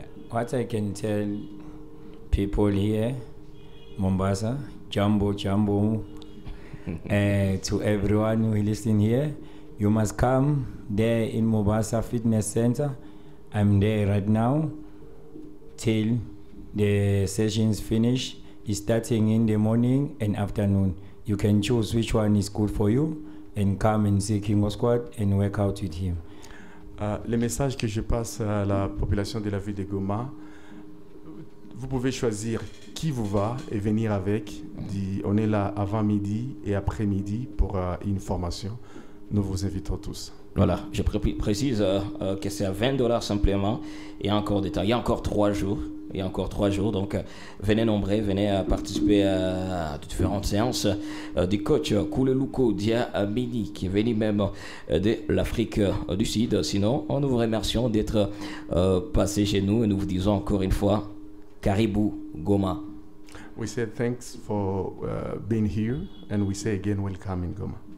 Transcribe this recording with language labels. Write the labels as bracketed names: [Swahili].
[English] What I can tell people here, Mombasa, Jambo, to everyone who listen here, you must come there in Mombasa Fitness Center. I'm there right now till the sessions finish. It's starting in the morning and afternoon. You can choose which one is good for you and come and see Kingo Squad and work out with him. [French] Le message que je passe à la population de la ville de Goma, vous pouvez choisir qui vous va et venir avec. On est là avant midi et après midi pour une formation. Nous vous invitons tous. Voilà, je précise que c'est à $20 simplement. Il y a encore des temps. Il y a encore 3 jours. Il y a encore 3 jours. Donc, venez nombreux, venez participer à différentes séances du coach Koulelouko Diamini, qui est venu même de l'Afrique du Sud. Sinon, nous vous remercions d'être passé chez nous et nous vous disons encore une fois, Caribou Goma. [English] We say thanks for being here and we say again welcome in Goma.